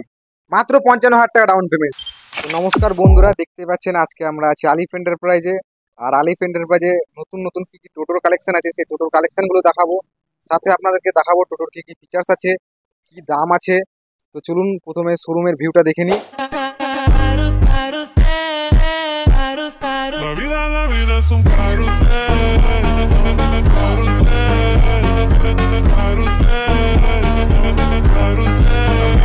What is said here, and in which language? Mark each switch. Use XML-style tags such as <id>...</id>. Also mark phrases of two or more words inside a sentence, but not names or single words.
<bn>মাত্র 55,000 টাকা</bn> <en>down payment.</en> <bn>তো নমস্কার বন্ধুরা, দেখতে পাচ্ছেন আজকে আমরা আছি আলিফ এন্টারপ্রাইজে। আর আলিফ এন্টারপ্রাইজে নতুন নতুন কি কি টোটোর কালেকশন আছে, সেই টোটোর কালেকশনগুলো দেখাবো। সাথে আপনাদেরকে দেখাবো টোটোর কি কি ফিচার্স আছে, কি দাম আছে। তো চলুন প্রথমে শোরুমের ভিউটা দেখে নিই।</bn> <es>La vida es un carrusel, carrusel, carrusel, carrusel.</es>